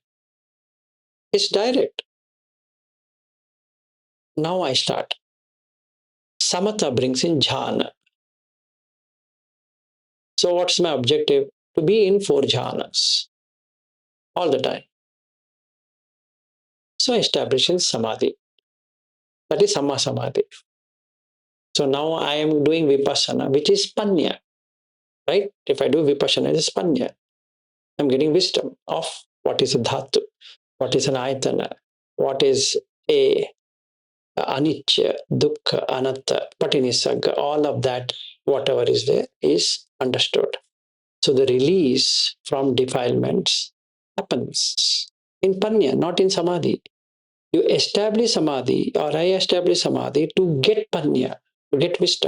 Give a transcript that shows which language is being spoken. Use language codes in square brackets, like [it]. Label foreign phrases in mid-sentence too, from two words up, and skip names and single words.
[en] It's direct. Now I start. Samatha brings in jhana. So what's my objective? To be in 4 jhanas all the time. So I establish in samadhi. That is [pi] samma samadhi. [en] So now I am doing vipassana, which is panya, right? If I do vipassana, it is panya. I'm getting wisdom of what is a dhatu, what is an ayatana, what is a [pi] anicca, dukkha, anatta, patinisagga, [en] all of that, whatever is there, is understood. So the release from defilements happens in panya, not in samadhi. You establish samadhi, or I establish samadhi to get panya, to get wisdom.